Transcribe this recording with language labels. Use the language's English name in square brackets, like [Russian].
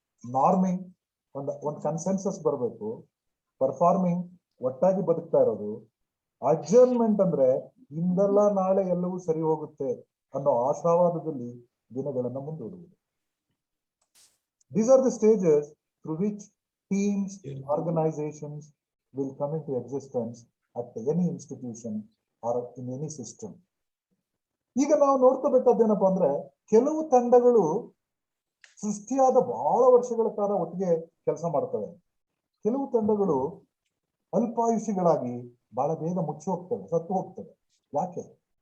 [Kannada] ನಾರ್ಮಿಂಗ್, ಒಂದು ಕನ್ಸೆನ್ಸಸ್ ಬರಬೇಕು. ಪರ್ಫಾರ್ಮಿಂಗ್, ಒಟ್ಟಾಗಿ ಬದುಕ್ತಾ ಇರೋದು. ಅಡ್ಜರ್ನ್ಮೆಂಟ್ ಅಂದ್ರೆ ಇಂದಲ್ಲ ನಾಳೆ ಎಲ್ಲವೂ ಸರಿ ಹೋಗುತ್ತೆ ಅನ್ನೋ ಆಶಾವಾದದಲ್ಲಿ ದಿನಗಳನ್ನ ಮುಂದೂಡುವುದು. [English] These are the stages through which teams, organizations will come into existence at any institution or in any system. [Kannada] ಈಗ ನಾವು ನೋಡ್ಕೋಬೇಕಾದ್ದೇನಪ್ಪ ಅಂದ್ರೆ, ಕೆಲವು ತಂಡಗಳು ಸೃಷ್ಟಿಯಾದ ಬಹಳ ವರ್ಷಗಳ ಕಾಲ ಒಟ್ಟಿಗೆ ಕೆಲಸ ಮಾಡ್ತವೆ. ಕೆಲವು ತಂಡಗಳು ಅಲ್ಪಾಯುಷಿಗಳಾಗಿ ಬಹಳ ಬೇಗ ಮುಚ್ಚಿ ಹೋಗ್ತವೆ, ಸತ್ತು ಹೋಗ್ತವೆ. ಯಾಕೆ?